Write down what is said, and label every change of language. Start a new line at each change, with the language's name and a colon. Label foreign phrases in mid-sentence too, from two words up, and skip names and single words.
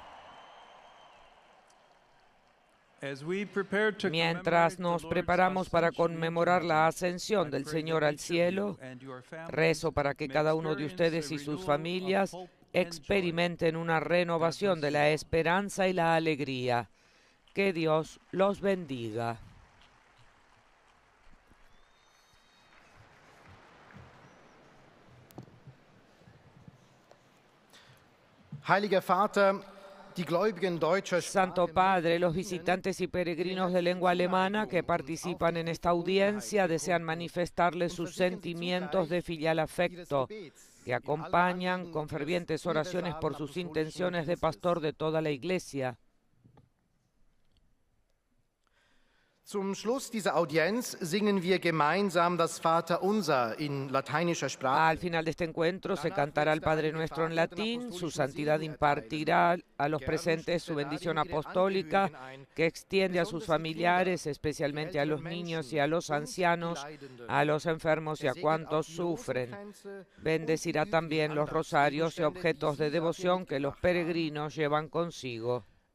Spanish: Mientras nos preparamos para conmemorar la ascensión del Señor al cielo, rezo para que cada uno de ustedes y sus familias experimenten una renovación de la esperanza y la alegría. Que Dios los bendiga.
German: Heiliger Vater, die Gläubigen deutscher
Spanish: Santo Padre, los visitantes y peregrinos de lengua alemana que participan en esta audiencia desean manifestarle sus sentimientos de filial afecto, que acompañan con fervientes oraciones por sus intenciones de pastor de toda la Iglesia.
German: Zum Schluss dieser Audienz singen wir gemeinsam das Vaterunser in lateinischer Sprache.
Spanish: Al final de este encuentro se cantará el Padre Nuestro en latín. Su santidad impartirá a los presentes su bendición apostólica que extiende a sus familiares, especialmente a los niños y a los ancianos, a los enfermos y a cuantos sufren. Bendecirá también los rosarios y objetos de devoción que los peregrinos llevan consigo.